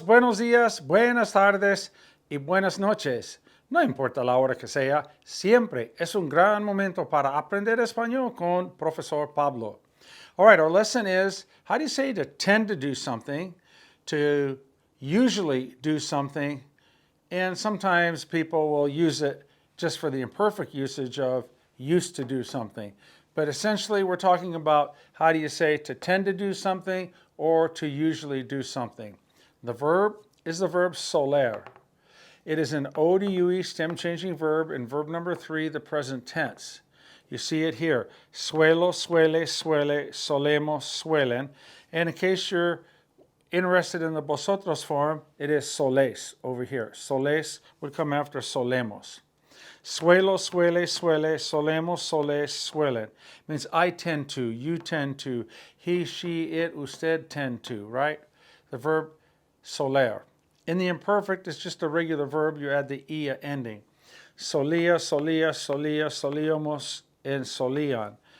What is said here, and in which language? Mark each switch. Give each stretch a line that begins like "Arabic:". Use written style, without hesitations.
Spanish: Buenos días, buenas tardes y buenas noches. No importa la hora que sea, siempre es un gran momento para aprender español con Profesor Pablo.
English: All right, our lesson is how do you say to tend to do something, to usually do something, and sometimes people will use it just for the imperfect usage of used to do something. But essentially, we're talking about how do you say to tend to do something or to usually do something. The verb is the verb soler. It is an ODUE stem changing verb in verb number 3, the present tense. You see it here.
Spanish: Suelo, suele, suele, solemos, suelen.
English: And in case you're interested in the vosotros form, it is soles over here. Soles would come after solemos.
Spanish: Suelo, suele, suele, solemos, soles, suelen.
English: Means I tend to, you tend to, he, she, it, usted tend to, right? The verb soler. In the imperfect, it's just a regular verb. You add the ia ending.
Spanish: Solía, solía, solía, solíamos, and solían.